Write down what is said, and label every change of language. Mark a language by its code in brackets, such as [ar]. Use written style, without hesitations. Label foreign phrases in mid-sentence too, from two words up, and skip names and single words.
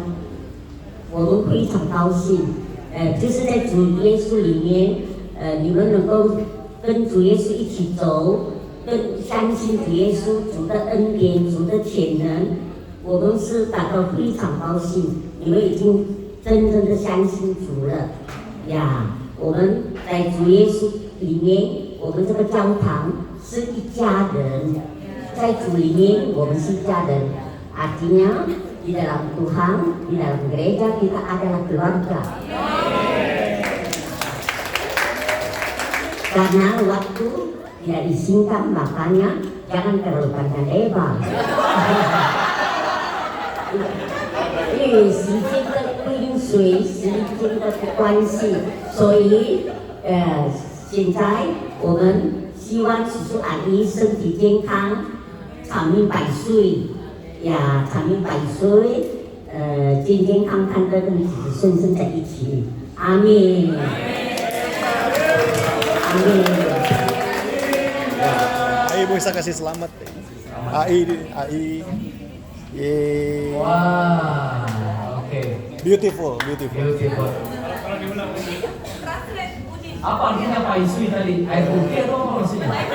[zh] 我们非常高兴，就是在主耶稣里面，你们能够跟主耶稣一起走，跟相信主耶稣主的恩典、主的潜能，我们是感到非常高兴。你们已经真正的相信主了呀！我们在主耶稣里面，我们这个教堂是一家人，在主里面我们是一家人 ， [id] artinya di dalam Tuhan, di dalam gereja kita adalah keluarga. Karena waktu tidak disingkat, makanya jangan terlalu panjang lebar. [zh] 因为时间的跟随时间的关系，所以现在我们希望叔叔阿姨身体健康，长命百岁。呀，长命百岁，健健康康的跟子子孙孙在一起，阿门，阿门。 [id] AI bisa kasih selamat. AI, wah, oke. [en] Beautiful. [id] Apa artinya Pak Iswi tadi? Air putih atau apa maksudnya?